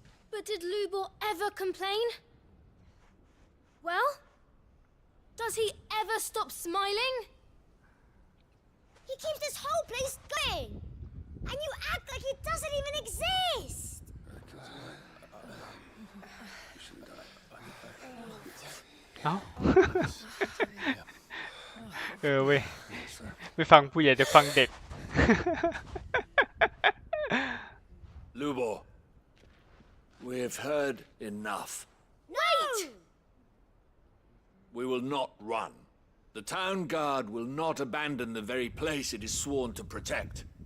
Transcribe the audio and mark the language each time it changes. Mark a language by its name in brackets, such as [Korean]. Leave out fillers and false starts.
[English] But did Lubor ever complain? Well, does he ever stop smiling? He keeps this whole place going. And you act like it doesn't even exist. [Thai] เอ้า เว้ยไม่ฟังผู้ใหญ่จะฟังเด็ก [English] Lubor, we have heard enough. Wait! We will not run. The town guard will not abandon the very place it is sworn to protect.